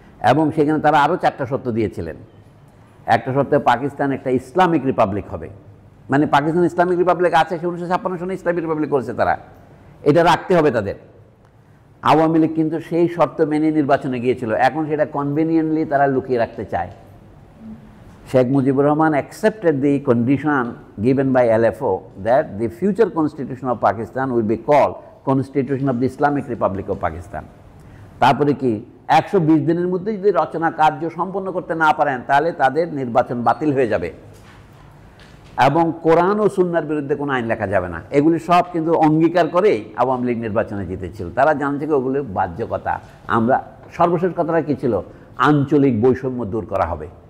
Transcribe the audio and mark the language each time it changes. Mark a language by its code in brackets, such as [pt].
[bn] এবং সেখানে তারা আরও 4টা শর্ত দিয়েছিলেন। একটা শর্তে পাকিস্তান একটা ইসলামিক রিপাবলিক হবে, মানে পাকিস্তান ইসলামিক রিপাবলিক আছে, 1956 সনে ইসলামিক রিপাবলিক করেছে তারা, এটা রাখতে হবে তাদের। আওয়ামী লীগ কিন্তু সেই শর্ত মেনে নির্বাচনে গিয়েছিল, এখন সেটা কনভেনিয়েন্টলি তারা লুকিয়ে রাখতে চায়। [en] Sheikh Mujibur Rahman accepted the condition given by LFO that the future constitution of Pakistan will be called Constitution of the Islamic Republic of Pakistan. [bn] তারপরে কি 120 দিনের মধ্যে যদি রচনা কার্য সম্পন্ন করতে না পারেন তাহলে তাদের নির্বাচন বাতিল হয়ে যাবে এবং কোরআন ও সুন্নাহর বিরুদ্ধে কোনো আইন লেখা যাবে না। এগুলি সব কিন্তু অঙ্গীকার করেই আওয়ামী লীগ নির্বাচনে জিতেছিল। তারা জানছে কি ওগুলো বাহ্যকতা। আমরা সর্বশেষ কথাটা কী ছিল, আঞ্চলিক বৈষম্য দূর করা হবে।